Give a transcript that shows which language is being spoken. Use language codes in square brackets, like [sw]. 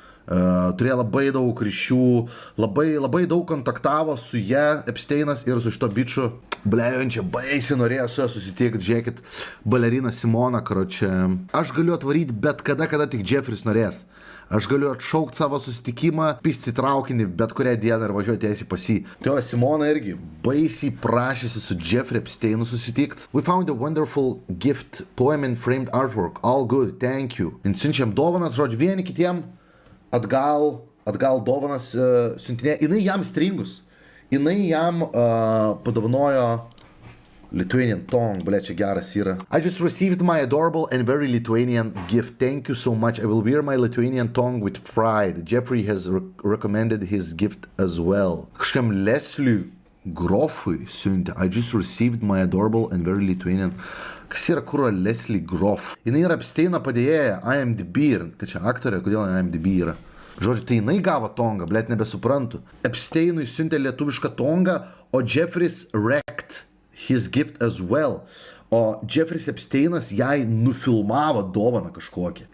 [lt] Turėjo labai daug ryšių, labai daug kontaktavo su ją Epsteinas ir su šito biču. Blejončia, baisiai norėjo su ją susitikti, žiūrėkit, balerina Simona, karočia. Aš galiu atvaryti bet kada tik Jeffris norės. Aš galiu atšaukti savo susitikimą, pisti traukinį bet kurią dieną ir važiuoti tiesiai pas jį. Tai Simona irgi baisiai prašėsi su Jeffrey Epsteinu susitikti. [en] We found a wonderful gift, poem and framed artwork, all good, thank you. [lt] Ir siunčiam dovanas, žodžiu, vieni kitiem. Atgal dovanas siuntinė, jinai jam stringus, jinai jam padovanojo Lithuanian tongue, ble, čia geras yra. [en] I just received my adorable and very Lithuanian gift, thank you so much, I will wear my Lithuanian tongue with pride, Jeffrey has recommended his gift as well. [lt] Kažkam Leslie Grofui siuntė, I just received my adorable and very Lithuanian. Kas yra kuro Leslie Groff? Jinai yra Epsteino padėjėja IMDb ir, kad čia aktorė, kodėl IMDb yra? Žodžiu, tai jinai gavo tongą, blėt, nebesuprantu. Epsteinui siuntė lietuvišką tongą, o Jeffris wrecked his gift as well. O Jeffris Epsteinas jai nufilmavo dovaną kažkokią.